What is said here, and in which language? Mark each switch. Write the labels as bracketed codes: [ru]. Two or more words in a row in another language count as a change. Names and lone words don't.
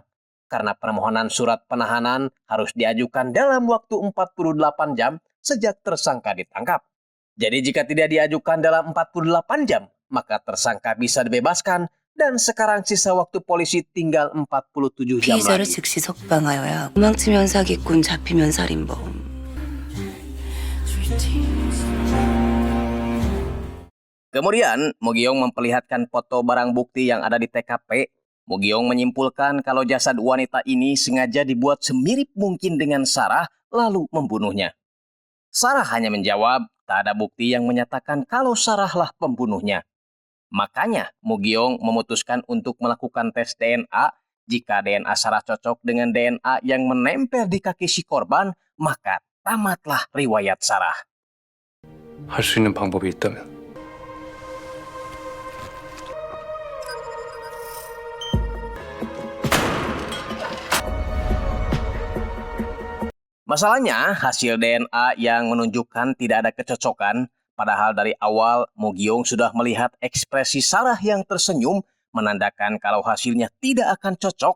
[id] Karena permohonan surat penahanan harus diajukan dalam waktu 48 jam sejak tersangka ditangkap. Jadi jika tidak diajukan dalam 48 jam, maka tersangka bisa dibebaskan dan sekarang sisa waktu polisi tinggal 47 jam [ko] 피의자를 [id] lagi. [ko] 즉시 석방하여야 도망치면 사기꾼 잡히면 살인범. [id] Kemudian, Mugyong memperlihatkan foto barang bukti yang ada di TKP. Mugyong menyimpulkan kalau jasad wanita ini sengaja dibuat semirip mungkin dengan Sarah lalu membunuhnya. Sarah hanya menjawab, tak ada bukti yang menyatakan kalau Sarah lah pembunuhnya. Makanya, Mugyong memutuskan untuk melakukan tes DNA. Jika DNA Sarah cocok dengan DNA yang menempel di kaki si korban, maka tamatlah riwayat Sarah. [ko] 할 수 있는 방법이 있다면 [id] Masalahnya, hasil DNA yang menunjukkan tidak ada kecocokan, padahal dari awal Mugyong sudah melihat ekspresi Sarah yang tersenyum menandakan kalau hasilnya tidak akan cocok.